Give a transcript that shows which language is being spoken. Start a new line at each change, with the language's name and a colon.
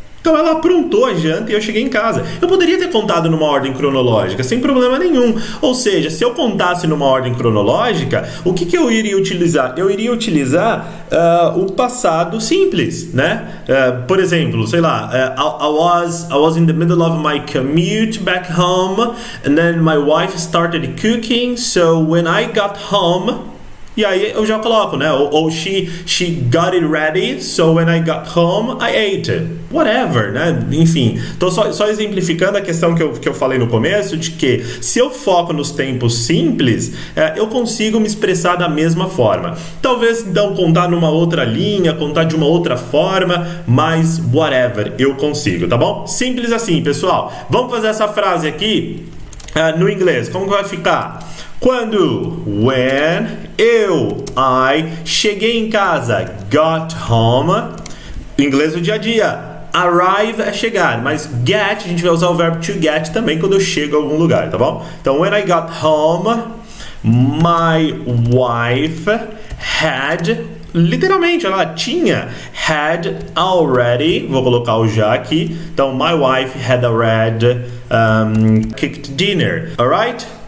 Portuguese: Então ela aprontou a janta e eu cheguei em casa. Eu poderia ter contado numa ordem cronológica, sem problema nenhum. Ou seja, se eu contasse numa ordem cronológica, o que eu iria utilizar? Eu iria utilizar o passado simples, né? Por exemplo, sei lá,
English: I was in the middle of my commute back home, and then my wife started cooking, so when I got home...
Portuguese: E aí eu já coloco, né? Ou
English: she got it ready, so when I got home, I ate it. Whatever,
Portuguese: né? Enfim, tô só exemplificando a questão que eu falei no começo, de que se eu foco nos tempos simples, eu consigo me expressar da mesma forma. Talvez, então, contar numa outra linha, contar de uma outra forma, mas whatever, eu consigo, tá bom? Simples assim, pessoal. Vamos fazer essa frase aqui no inglês. Como que vai ficar?
English: When I
Portuguese: cheguei em casa,
English: got home,
Portuguese: inglês do dia a dia, arrive é chegar, mas get, a gente vai usar o verbo to get também quando eu chego a algum lugar, tá bom? Então,
English: when I got home, my wife had,
Portuguese: literalmente, ela tinha,
English: had already,
Portuguese: vou colocar o já aqui, então,
English: my wife had already cooked dinner, alright?